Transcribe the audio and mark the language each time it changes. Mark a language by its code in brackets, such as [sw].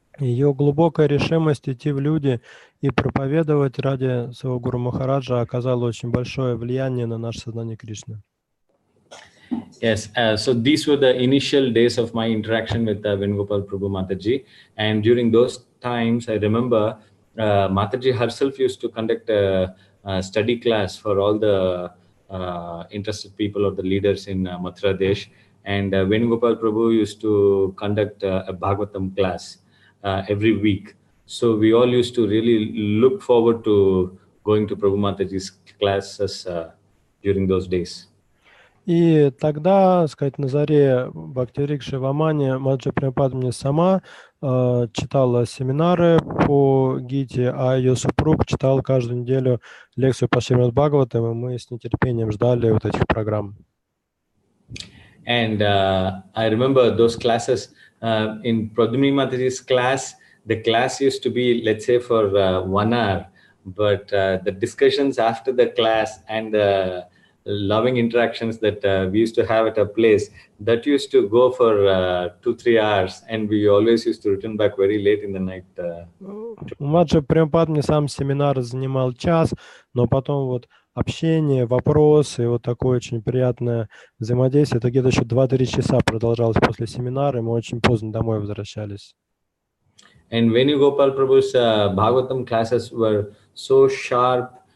[ru] Ее глубокая решимость идти в люди и проповедовать ради своего Гуру Махараджа оказала очень большое влияние на наше сознание Кришны. [en] Yes, so these were the initial days of my interaction with Venugopal Prabhu Mataji, and during those times, I remember Mataji herself used to conduct a study class for all the interested people or the leaders in Mathura Desh, and Venugopal Prabhu used to conduct a Bhagavatam class every week. So we all used to really look forward to going to Prabhu Mataji's classes during those days. [ru] И тогда, сказать, на заре Бхактиврикши Вамани Маджа Прабхупадмини сама читала семинары по Гите, а ее супруг читал каждую неделю лекцию по Шримад Бхагаватам, и мы с нетерпением ждали вот этих программ. [en] And I remember those classes in Padmini Mataji's class. The class used to be, let's say, for 1 hour, but the discussions after the class and the loving interactions that we used to have at our place, that used to go for 2-3 hours, and we always used to return back very late in the night. [ru] Маджа Прабхупадмини сам семинар занимал час, но потом вот общение, вопросы, вот такое очень приятное взаимодействие, это где-то еще 2-3 часа продолжалось после семинара, и мы очень поздно домой возвращались. [en] And Venugopal Prabhu's Bhagavatam classes were so sharp.